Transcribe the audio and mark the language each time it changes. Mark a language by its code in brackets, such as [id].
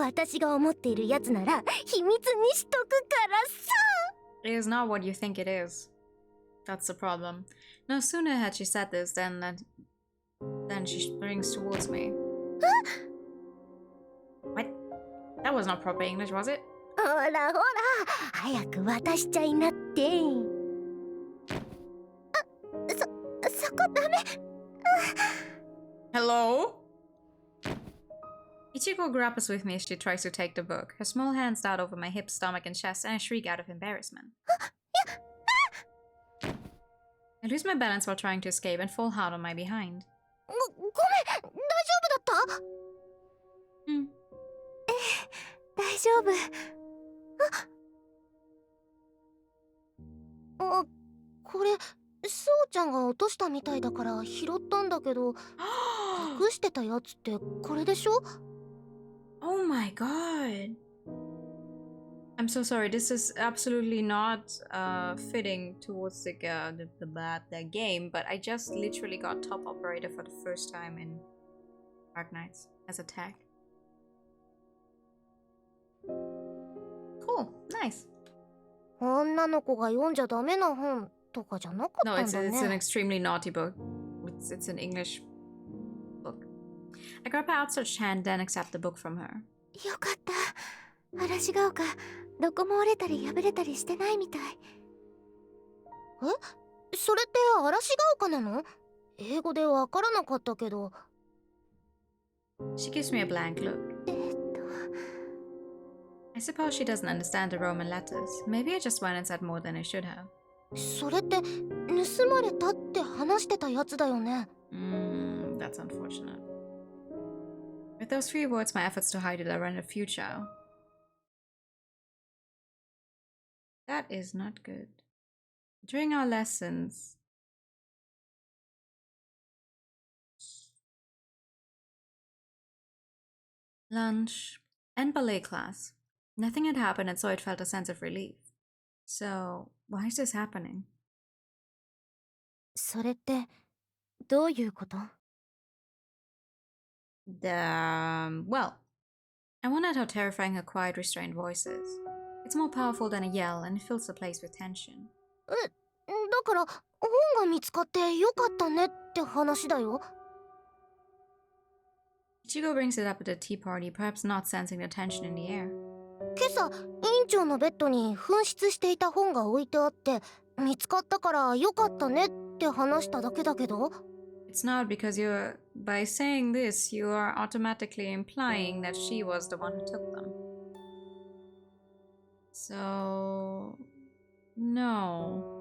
[ja] 私が思っているやつなら秘密にしとくからさ。 [en] It is not what you think it is. That's the problem. No sooner had she said this than she springs towards me. What? That was not proper English, was it? [ja] ほらほら、早く渡しちゃいなって。そこダメ。 [en] Hello? Ichigo grapples with me as she tries to take the book. Her small hands dart over my hips, stomach, and chest, and I shriek out of embarrassment. I lose my balance while trying to escape and fall hard on my behind. [ja] ごめん、大丈夫だった？大丈夫。これスオちゃんが落としたみたいだから拾ったんだけど、隠してたやつってこれでしょ？ [en] Oh my god. I'm so sorry. This is absolutely not fitting towards the game, but I just literally got top operator for the first time in Dark Knights as a tag. Cool. Nice. [ja] 女の子が読んじゃダメな本とかじゃなかったん [en] No, [ja] だ [en] it's an [ja] ね。 [en] extremely naughty book. It's an English book. I grab her outstretched hand, then accept the book from her. [ja] よかった。嵐が丘、どこも折れたり破れたりしてないみたい。それって嵐が丘なの？英語でわからなかったけど。 [en] She gives me a blank look. I suppose she doesn't understand the Roman letters. Maybe I just went and said more than I should have. [ja] それって盗まれたって話してたやつだよね。 [en] That's unfortunate. With those three words, my efforts to hide it are running futile. That is not good. During our lessons, lunch, and ballet class, nothing had happened, and so it felt a sense of relief. So, why is this happening? [ja] それってどういうこと？ [en] Well, I wondered how terrifying her quiet, restrained voice is. It's more powerful than a yell, and it fills the place with tension. [ja] だから本が見つかってよかったねって話だよ。 [en] Ichigo brings it up at the tea party, perhaps not sensing the tension in the air. [ja] 今朝委員長のベッドに紛失していた本が置いてあって見つかったからよかったねって話しただけだけど。 [en] It's not because by saying this, you are automatically implying that she was the one who took them. So, no.